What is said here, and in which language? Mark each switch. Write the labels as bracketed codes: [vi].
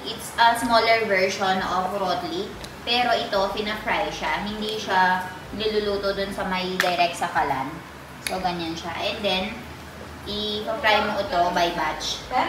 [en] It's a smaller version of rotli. [tl] Pero ito, pina-fry siya. Hindi siya niluluto dun sa may direct sa kalan. So, ganyan siya. And then, i-fry mo ito by batch.